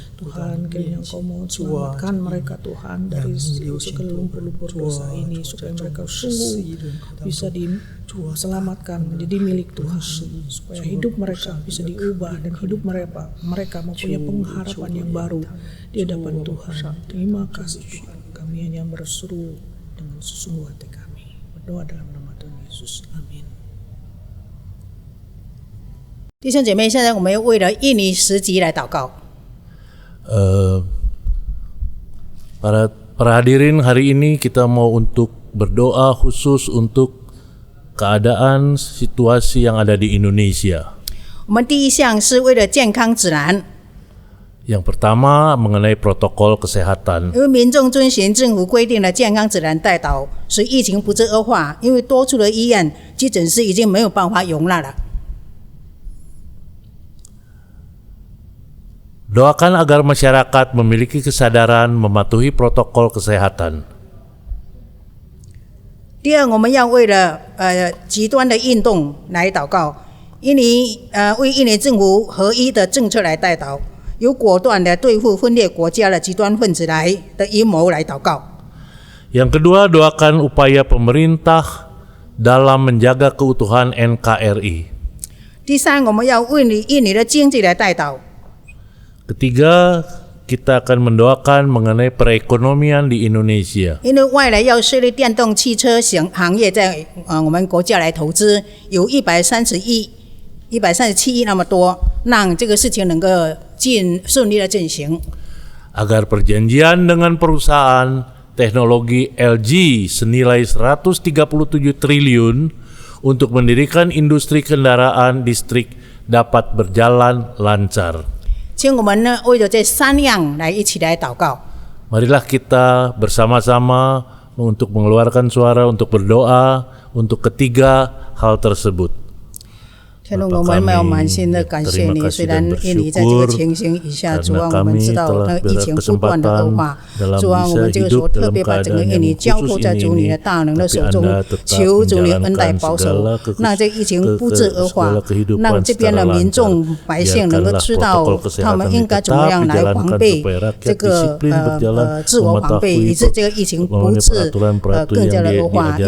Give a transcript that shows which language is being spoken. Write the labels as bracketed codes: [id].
[id] Tuhan, kiranya Engkau mau selamatkan mereka Tuhan dari segala lumpur-lumpur dosa ini, supaya mereka sungguh bisa diselamatkan menjadi milik Tuhan, supaya hidup mereka bisa diubah dan hidup mereka mempunyai pengharapan yang baru di hadapan Tuhan. Terima kasih Tuhan, kami hanya berseru dengan sesungguh hati kami, berdoa dalam nama Tuhan Yesus, amin. [zh] 弟兄姐妹，现在我们为了印尼10级来祷告。 [id] Para hadirin, hari ini kita mau untuk berdoa khusus untuk keadaan situasi yang ada di Indonesia. [zh] 我们第一项是为了健康指南， [id] Yang pertama mengenai protokol kesehatan. [zh] 因为民众遵循政府规定的健康指南带导，使疫情不致恶化。因为多处的医院、急诊室已经没有办法容纳了。 [id] Doakan agar masyarakat memiliki kesadaran mematuhi protokol kesehatan. [zh] 第二，我们要为了极端的运动来祷告，为印尼政府合一的政策来带导，有果断的对付分裂国家的极端分子的阴谋来祷告。 [id] Yang kedua, doakan upaya pemerintah dalam menjaga keutuhan NKRI. [zh] 第三，我们要为印尼的经济来带导。 [id] Ketiga, kita akan mendoakan mengenai perekonomian di Indonesia. [zh] 因为外来要设立电动汽车行业在我们国家来投资，有137亿那么多，让这个事情能够顺利的进行。 [id] Agar perjanjian dengan perusahaan teknologi LG senilai 137 triliun untuk mendirikan industri kendaraan listrik dapat berjalan lancar. [zh] 请我们呢为了这3样来一起来祷告。 [id] Marilah kita bersama-sama untuk mengeluarkan suara untuk berdoa untuk ketiga hal tersebut. [zh] 天父，我们要满心的感谢你。虽然印尼在这个情形以下，主啊，我们知道那疫情不断的恶化，主啊，我们这个时候特别把整个印尼交托在主你的大能的手中，求主你恩待保守，让这疫情不致恶化，让这边的民众百姓能够知道他们应该怎么样来防备这个自我防备，以致这个疫情不致更加的恶化。